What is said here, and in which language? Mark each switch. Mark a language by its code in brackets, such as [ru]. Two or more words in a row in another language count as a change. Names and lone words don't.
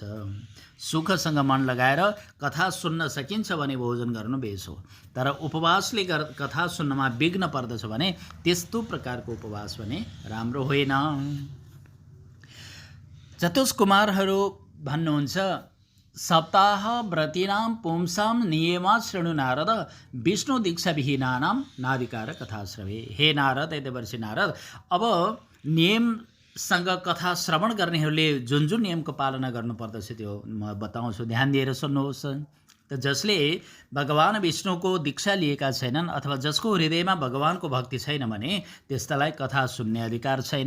[ne] सुखसँग मन लगाएर कथा सुन्न सकिन्छ भने भोजन गर्नु बेस हो, तर उपवासले कथा सुन्नमा विघ्न पर्दछ भने त्यस्तो प्रकारको उपवास भने राम्रो होइन। चतुष कुमारहरू भन्नुहुन्छ [sa] सप्ताह व्रतीनां पुंसां नियमा शृणु नारद विष्णु दीक्षा विहीनानां नादिकार कथाश्रवे। [ne] हे नारद, देवर्षि नारद, अब नियमसँग कथा श्रवण गर्नेहरूले जुन जुन नियमको पालना गर्नुपर्दछ त्यो म बताउँछु, ध्यान दिएर सुन्नुहोस्। त जसले भगवान विष्णुको दीक्षा लिएका छैनन् अथवा जसको हृदयमा भगवानको भक्ति छैन भने त्यस्तालाई कथा सुन्ने अधिकार छैन।